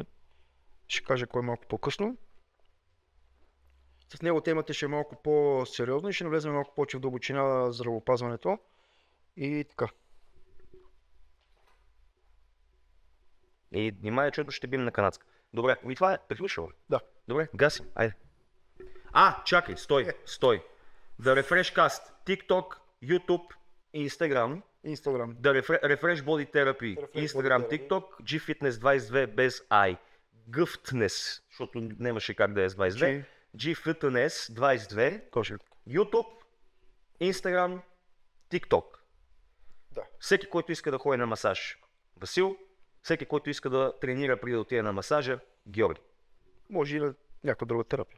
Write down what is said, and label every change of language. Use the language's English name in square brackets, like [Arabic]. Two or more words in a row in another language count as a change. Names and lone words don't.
[Bulgarian] Ще кажа кой малко по-късно. С него темата ще е малко по-сериозна и ще навлезем малко повече в дълбочина на здравеопазването. И така. И внимай, че ще бим на канадска. Добре, и това е приключило. Да. Добре, гаси, айде. Чакай, стой. The Refresh Cast, TikTok, YouTube, Instagram. The Refresh Body Therapy, Instagram, TikTok, G-Fitness 22 без I. G-Fitness, защото нямаше как да е с 22. G-Fitness 22. Точно. YouTube, Instagram, TikTok. Да. Всеки, който иска да ходи на масаж, Васил. Всеки, който иска да тренира преди да отиде на масажа, Георги. Може и на някаква друга терапия.